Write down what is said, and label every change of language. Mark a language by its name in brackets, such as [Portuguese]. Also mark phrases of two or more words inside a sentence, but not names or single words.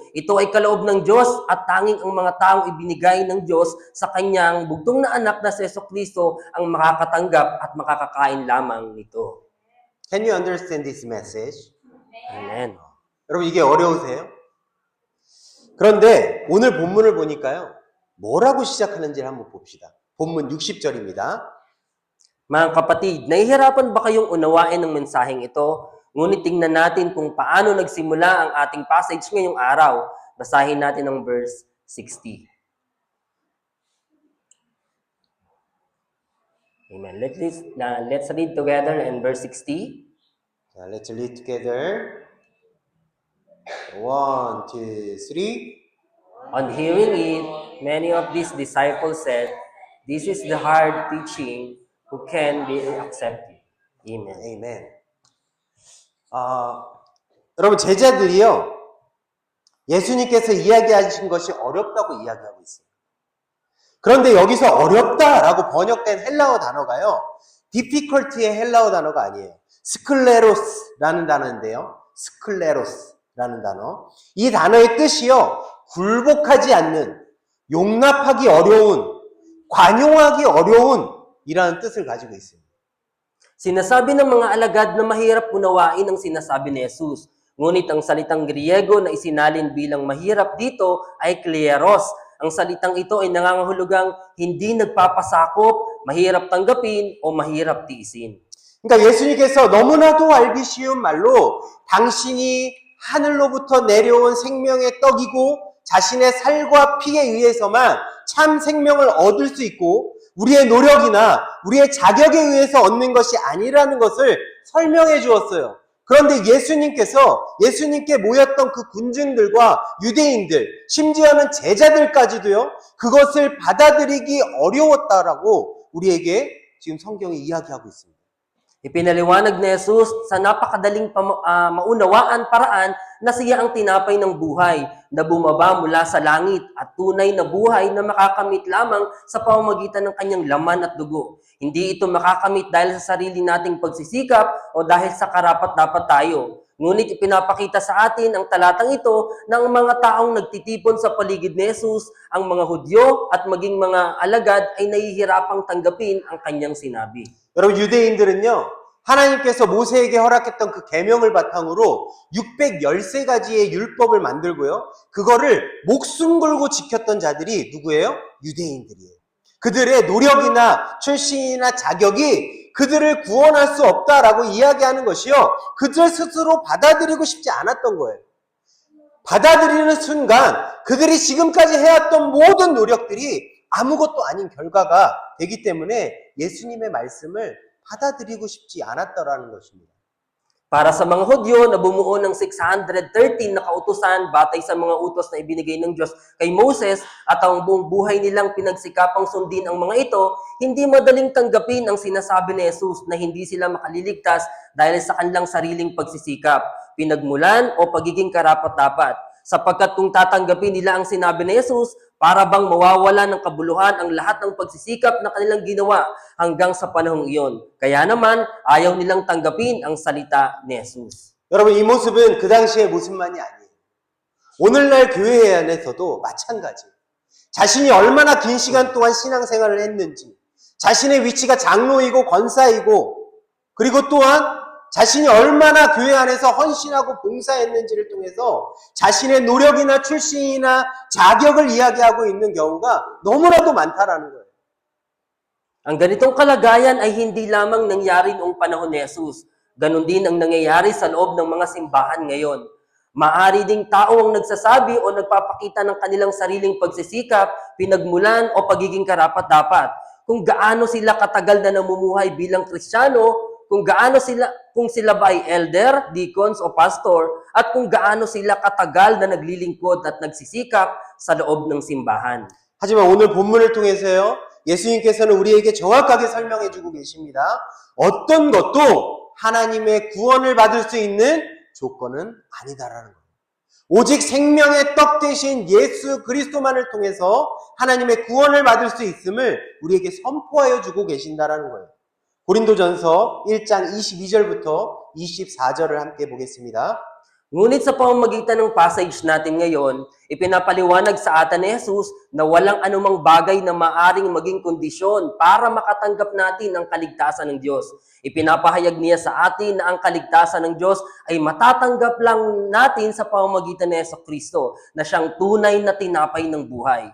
[Filipino] Ito ay kaloob ng Diyos at tanging ang mga taong ibinigay ng Diyos sa kanyang bugtong na anak na si Jesucristo ang makakatanggap at makakakain lamang nito. [English] Can you understand this message? Amen. [Korean] 여러분, 이게 어려우세요? 그런데 오늘 본문을 보니까요, 뭐라고 시작하는지를 한번 봅시다. 본문 60절입니다. [Filipino] Mga kapatid, nahihirapan ba kayong unawain ng mensaheng ito? Ngunit tingnan natin kung paano nagsimula ang ating passage ngayong araw. Basahin natin ang verse 60. Amen. [English] Let's read together in verse 60. Let's read together. 1, 2, 3. On hearing it, many of these disciples said, "This is the hard teaching. Who can be accepted?" Amen. Amen. [Korean] 여러분, 제자들이요, 예수님께서 이야기하신 것이 어렵다고 이야기하고 있어요. 그런데 여기서 어렵다라고 번역된 헬라어 단어가요, difficult의 헬라어 단어가 아니에요. 스클레로스라는 단어인데요. 스클레로스라는 단어. 이 단어의 뜻이요, 굴복하지 않는, 용납하기 어려운, 관용하기 어려운 이라는 뜻을 가지고 있습니다. [Filipino] Sinasabi ng mga alagad na mahirap unawain ang sinasabi ni Jesus. Ngunit ang salitang Griego na isinalin bilang mahirap dito ay kleros. Ang salitang ito ay nangangahulugang hindi nagpapasakop, mahirap tanggapin, o mahirap tiisin. [Korean] 그러니까 예수님께서 너무나도 알기 쉬운 말로 당신이 하늘로부터 내려온 생명의 떡이고 자신의 살과 피에 의해서만 참 생명을 얻을 수 있고 우리의 노력이나 우리의 자격에 의해서 얻는 것이 아니라는 것을 설명해 주었어요. 그런데 예수님께 모였던 그 군중들과 유대인들, 심지어는 제자들까지도요, 그것을 받아들이기 어려웠다라고 우리에게 지금 성경이 이야기하고 있습니다. [Filipino] Ipinaliwanag ni Jesus sa napakadaling maunawaan paraan na siya ang tinapay ng buhay na bumaba mula sa langit at tunay na buhay na makakamit lamang sa pamamagitan ng kanyang laman at dugo. Hindi ito makakamit dahil sa sarili nating pagsisikap o dahil sa karapat-dapat tayo. Ngunit ipinapakita sa atin ang talatang ito ng mga taong nagtitipon sa paligid ni Jesus, ang mga Hudyo at maging mga alagad ay nahihirapang tanggapin ang kanyang sinabi. [Korean] 여러분, 유대인들은요, 하나님께서 모세에게 허락했던 그 계명을 바탕으로 613가지의 율법을 만들고요, 그거를 목숨 걸고 지켰던 자들이 누구예요? 유대인들이에요. 그들의 노력이나 출신이나 자격이 그들을 구원할 수 없다라고 이야기하는 것이요. 그들 스스로 받아들이고 싶지 않았던 거예요. 받아들이는 순간 그들이 지금까지 해왔던 모든 노력들이 아무것도 아닌 결과가 되기 때문에 예수님의 말씀을 받아들이고 싶지 않았다라는 것입니다. [Filipino] Para sa mga Hudyo na bumuo ng 613 na kautusan batay sa mga utos na ibinigay ng Diyos kay Moses at ang buong buhay nilang pinagsikapang sundin ang mga ito, hindi madaling tanggapin ang sinasabi ni Jesus na hindi sila makaliligtas dahil sa kanilang sariling pagsisikap, pinagmulan o pagiging karapat-dapat. Sapagkat kung tatanggapin nila ang sinabi ni Jesus, para bang mawawala ng kabuluhan ang lahat ng pagsisikap na kanilang ginawa hanggang sa panahong iyon. Kaya naman, ayaw nilang tanggapin ang salita ni Jesus. [Korean] 여러분 이 모습은 그 당시의 모습만이 아니에요. 오늘날 교회 안에서도 마찬가지예요. 자신이 얼마나 긴 시간 동안 신앙생활을 했는지, 자신의 위치가 장로이고 권사이고, 그리고 또한 자신이 얼마나 교회 안에서 헌신하고 봉사했는지를 통해서 자신의 노력이나 출신이나 자격을 이야기하고 있는 경우가 너무나도 많다라는 거예요. [Filipino] Ang ganitong kalagayan ay hindi lamang nangyari noong panahon ni Jesus. Ganon din ang nangyayari sa loob ng mga simbahan ngayon. Maaari ding tao ang nagsasabi o nagpapakita ng kanilang sariling pagsisikap, pinagmulan o pagiging karapat-dapat. Kung gaano sila katagal na namumuhay bilang Kristiyano, kung sila ba ay elder, deacons o pastor, at kung gaano sila katagal na naglilingkod at nagsisikap sa loob ng simbahan. [Korean] 하지만 오늘 본문을 통해서요, 예수님께서는 우리에게 정확하게 설명해 주고 계십니다. 어떤 것도 하나님의 구원을 받을 수 있는 조건은 아니다라는 거예요. 오직 생명의 떡 대신 예수 그리스도만을 통해서 하나님의 구원을 받을 수 있음을 우리에게 선포하여 주고 계신다라는 거예요. 고린도전서 1장 22절부터 24절을 함께 보겠습니다. [Filipino] Ngunit sa pamamagitan ng passage natin ngayon, ipinapaliwanag sa atin ni Jesus na walang anumang bagay na maaring maging kondisyon para makatanggap natin ang kaligtasan ng Diyos. Ipinapahayag niya sa atin na ang kaligtasan ng Diyos ay matatanggap lang natin sa pamamagitan ni Jesucristo na siyang tunay na tinapay ng buhay.